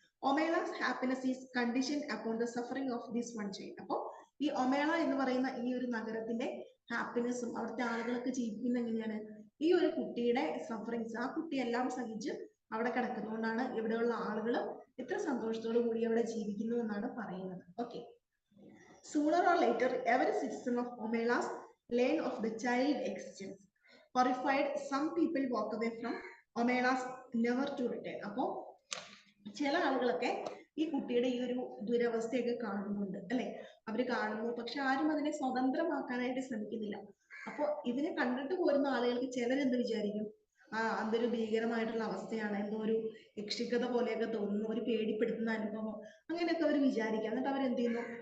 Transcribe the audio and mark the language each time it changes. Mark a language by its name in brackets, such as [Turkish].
[English] Omelas happiness is condition upon the suffering of this one child. [Malayalam] അപ്പോൾ ഈ ഒമേള എന്ന് പറയുന്ന ഈ ഒരു നഗരത്തിന്റെ ഹാപ്പിനെസ്സും അവിടുത്തെ ആളുകളൊക്കെ ജീവിക്കുന്ന എങ്ങനെയാണ്? ഈ ഒരു കുട്ടിയുടെ സഫറിങ്സ്, ആ കുട്ടി എല്ലാം സഹിച്ച് അവിടെ കിടക്കുന്നതുകൊണ്ടാണ് ഇവിടെയുള്ള ആളുകൾ എത്ര സന്തോഷത്തോടു കൂടി അവിടെ ജീവിക്കുന്നു എന്നാണ് പറയുന്നത്. Okay. [English] Sooner or later, every citizen of Omelas learn of the child existence. Horrified, some people walk away from Omelas never to return. [Malayalam] അപ്പോൾ ചില ആളുകളൊക്കെ ഈ കുട്ടിയുടെ ഈ ഒരു ദുരവസ്ഥയൊക്കെ കാണുന്നുണ്ട് അല്ലെ, അവര് കാണുന്നു, പക്ഷെ ആരും അതിനെ സ്വതന്ത്രമാക്കാനായിട്ട് ശ്രമിക്കുന്നില്ല. അപ്പൊ ഇതിനെ കണ്ടിട്ട് പോരുന്ന ആളുകൾക്ക് ചിലരെന്ത് വിചാരിക്കും? അതൊരു ഭീകരമായിട്ടുള്ള അവസ്ഥയാണ്, എന്തോ ഒരു യക്ഷിക്കഥ പോലെയൊക്കെ തോന്നുന്നു, ഒരു പേടിപ്പെടുത്തുന്ന അനുഭവം, അങ്ങനെയൊക്കെ അവർ വിചാരിക്കുക. എന്നിട്ട് അവരെന്ത് ചെയ്യുന്നു?